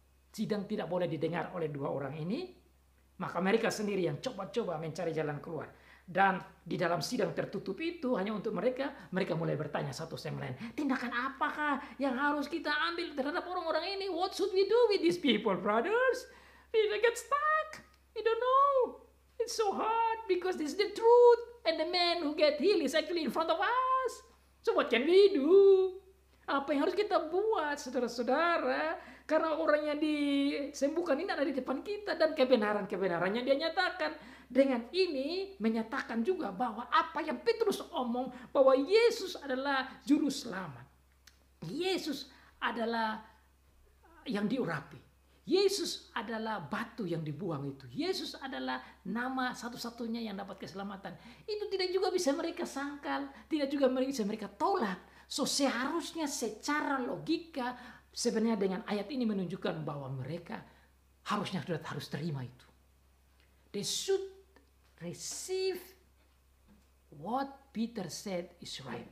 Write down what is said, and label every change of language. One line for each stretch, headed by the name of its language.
Indonesian: Sidang tidak boleh didengar oleh dua orang ini, maka mereka sendiri yang coba-coba mencari jalan keluar. Dan di dalam sidang tertutup itu hanya untuk mereka mulai bertanya satu sama lain. Tindakan apakah yang harus kita ambil terhadap orang-orang ini?
English: What should we do with these people, brothers? We get stuck. We don't know. It's so hard because this is the truth. And the man who get healed is actually in front of us. So what can we do?
Indonesian: Apa yang harus kita buat, saudara-saudara? Karena orang yang disembuhkan ini ada di depan kita. Dan kebenarannya dia nyatakan. Dengan ini menyatakan juga bahwa apa yang Petrus omong, bahwa Yesus adalah juru selamat. Yesus adalah yang diurapi. Yesus adalah batu yang dibuang itu. Yesus adalah nama satu-satunya yang dapat keselamatan. Itu tidak juga bisa mereka sangkal. Tidak juga bisa mereka tolak. So seharusnya secara logika sebenarnya dengan ayat ini menunjukkan bahwa mereka harusnya sudah harus terima itu.
English: They should receive what Peter said is right.